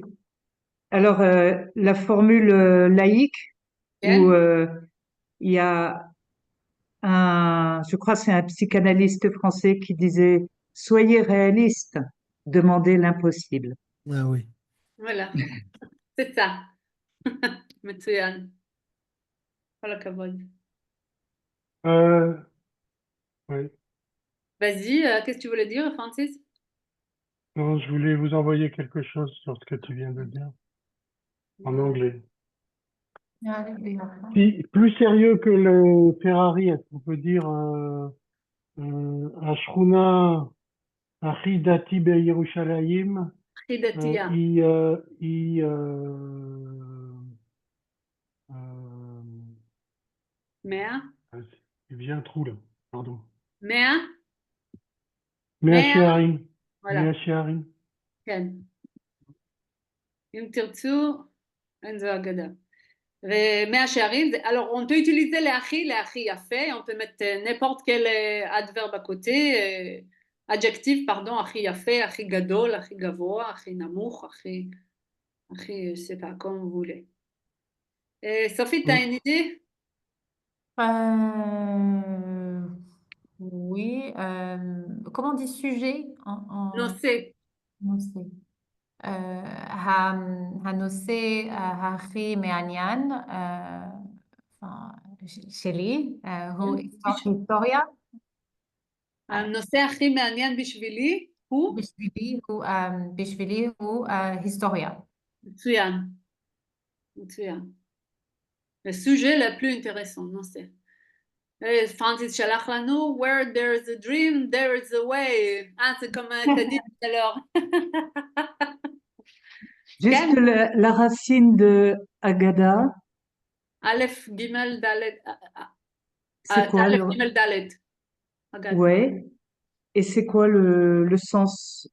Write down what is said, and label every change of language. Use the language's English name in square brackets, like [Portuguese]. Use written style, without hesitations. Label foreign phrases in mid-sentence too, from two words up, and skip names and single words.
[French] Alors, la formule laïque, [Hebrew] כן? [French] où il y a je crois que c'est un psychanalyste français qui disait, soyez réaliste, demandez l'impossible. Ah oui. voilà, c'est ça. [Hebrew] מצוין. כל הכבוד. [French] Oui. Vas-y, qu'est-ce que tu voulais dire, Francis? Non, je voulais vous envoyer quelque chose sur ce que tu viens de dire en anglais. Si, plus sérieux que le Ferrari, est-ce qu'on peut dire [Hebrew] השכונה הכי דתי בירושלים, הכי דתייה. היא מאה? il vient un trou là, pardon. מאה? מאה מאה? שערים, [French] voilà, [Hebrew] מאה שערים. כן. אם תרצו, אין זו אגדה. ומאה שערים, [French] alors on peut utiliser les [Hebrew] הכי יפה, [French] on peut mettre n'importe quel adverbe à côté, adjectif, pardon, [Hebrew] הכי יפה, הכי גדול, הכי גבוה, הכי נמוך, הכי, [French] je sais pas, comme vous voulez. Sophie, t'as une idée? Oui, comment on dit sujet Non, c'est. [Hebrew] נושא. הנושא הכי מעניין שלי הוא היסטוריה. הנושא הכי מעניין בשבילי הוא? בשבילי הוא היסטוריה. מצוין. מצוין. [French] Le sujet le plus intéressant, non c'est. [Hebrew] Francis שלח לנו, [English] where there is a dream, there is a way. [French] C'est comme tu as dit tout à l'heure. Juste la racine de Agada. [Hebrew] Aleph, Gimel, Dalet. [French] C'est quoi [Hebrew] Aleph, Gimel, Dalet. [French] Ouais. Et c'est quoi le sens